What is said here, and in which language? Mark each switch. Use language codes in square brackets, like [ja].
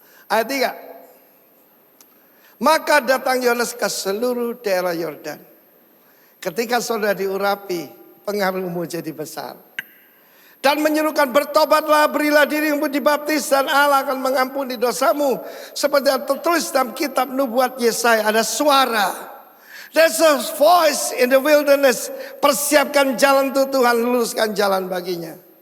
[id] Ayat 3. Maka datang Yohanes ke seluruh daerah Yordan. Ketika saudara diurapi, pengaruhmu jadi besar. Dan menyerukan bertobatlah, berilah dirimu dibaptis dan Allah akan mengampuni dosamu. Seperti yang tertulis dalam kitab nubuat Yesaya, ada suara. [en] There's a voice in the wilderness. [id] Persiapkan jalan untuk Tuhan, luruskan jalan baginya.